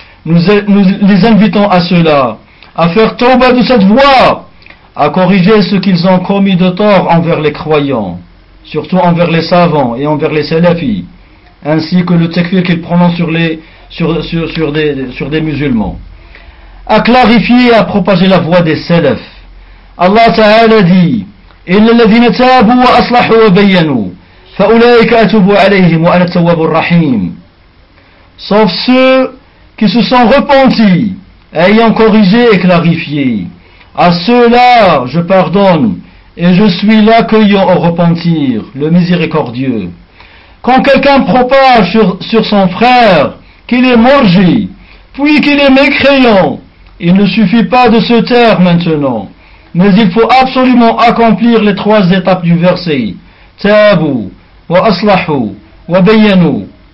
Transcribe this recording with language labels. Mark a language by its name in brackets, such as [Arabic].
[French] Nous les invitons à cela, à faire tawba de cette voie, à corriger ce qu'ils ont commis de tort envers les croyants, surtout envers les savants et envers les salafis, ainsi que le takfir qu'ils prononcent sur des musulmans, à clarifier et à propager la voie des salafs. Allah Ta'ala dit: [Arabic] إِلَّا الَّذِينَ تَابُوا وَأَصْلَحُوا وَبَيَّنُوا فَأُولَٰئِكَ أَتُوبُ عَلَيْهِمْ وَأَنَا التَّوَّابُ الرَّحِيمُ. [French] Sauf ceux qui se sont repentis, ayant corrigé et clarifié. À ceux-là, je pardonne, et je suis l'accueillant au repentir, le miséricordieux. Quand quelqu'un propage sur son frère qu'il est morgi, puis qu'il est mécréant, il ne suffit pas de se taire maintenant, mais il faut absolument accomplir les trois étapes du verset: [Arabic] Tabou, wa aslahou, wa bayyanou.